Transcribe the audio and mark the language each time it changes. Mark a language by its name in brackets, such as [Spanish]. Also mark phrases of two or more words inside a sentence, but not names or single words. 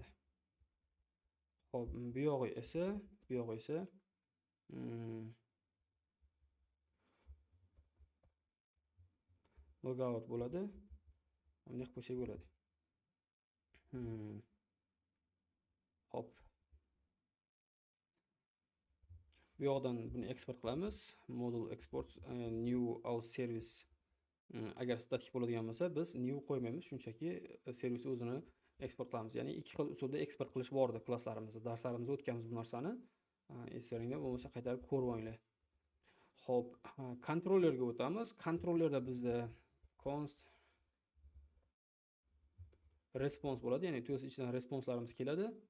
[Uzbek] Xo'p, bu yog'i esa logout bo'ladi. Bunday qilib qo'ysak bo'ladi. Hop. Bu yoqdan buni eksport qilamiz. [English] Module export new house service. [Uzbek] Agar statik bo'ladigan bo'lsa, biz new qo'ymaymiz, shunchaki servis o'zini eksport qilamiz. Ya'ni ikki xil usulda eksport qilish bor edi klasslarimizda. Darslarimizda o'tganmiz bu narsani. Eslaringda bo'lmasa qaytarib ko'rib olinglar. Xo'p, kontrollerga o'tamiz. Kontrollerda bizda [English] const response [Uzbek] bo'ladi, ya'ni tools ichidan responslarimiz keladi.